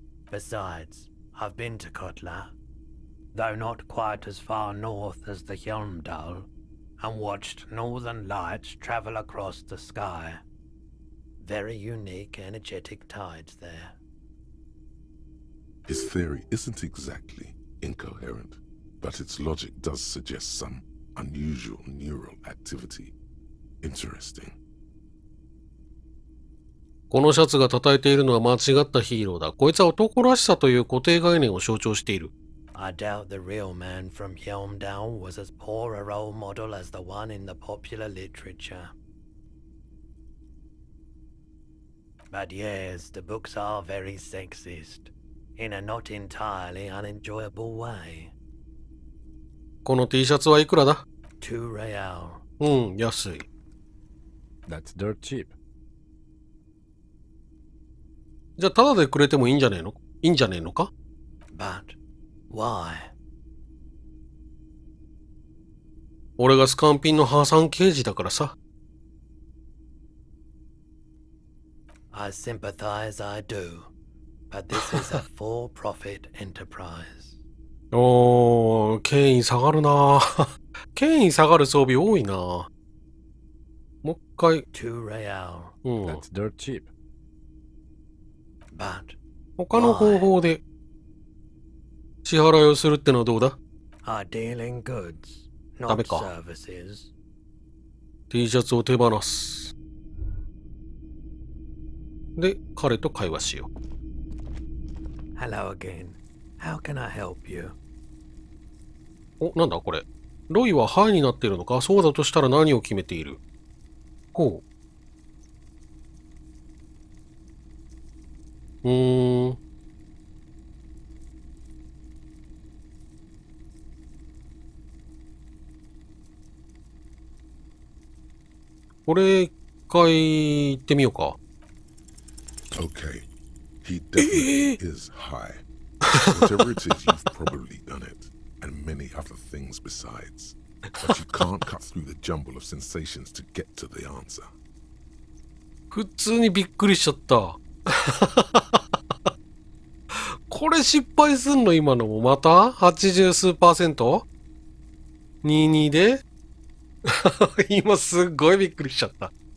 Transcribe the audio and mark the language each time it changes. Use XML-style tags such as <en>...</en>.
<en>Besides, I've been to Kotla, though not quite as far north as the Hjelmdal, and watched northern lights travel across the sky. Very unique, energetic tides there. His theory isn't exactly incoherent, but its logic does suggest some unusual neural activity. Interesting.</en> <ja>このシャツが叩いているのは間違ったヒーローだ。こいつは男らしさという固定概念を象徴している。</ja> <en>I doubt the real man from Hjelmdal was as poor a role model as the one in the popular literature. But yes, the books are very sexist, in a not entirely unenjoyable way.</en> <ja>この T シャツはいくらだ？</ja> <en>2 real.</en> <ja>うん、安い。</ja> <en>That's dirt cheap.</en> <ja>じゃあ、タダでくれてもいいんじゃねえのか</ja> <en>But why?</en> <ja>俺がスカンピンの破産刑事だからさ。</ja> <en>I sympathize, I do. But this is a for-profit enterprise.</en> <ja>おー、権威下がるな権威下がる装備多いなもう一回。</ja> <en>2 real.</en> <ja>うん。</ja> <en>That's dirt cheap. But</en> <ja>他の方法で支払いをするってのはどうだ？</ja> <en>I deal in goods,</en> <ja>ダメ</ja> <en>not</en> <ja>か。</ja> <en>services.</en> <ja>T シャツを手放す。で、彼と会話しよう。</ja> <en>Hello again. How can I help you?</en> <ja>お、なんだこれ。ロイはハイになっているのか？そうだとしたら何を決めている？こう。これ一回行ってみようか。</ja> <en>Okay, he definitely is high. Whatever it is, you've probably done it, and many other things besides. But you can't cut through the jumble of sensations to get to the answer.</en> <ja>普通にびっくりしちゃった。これ失敗すんの今のもまた ?80 数%？ 22で今すっごいびっくりしちゃった。</ja>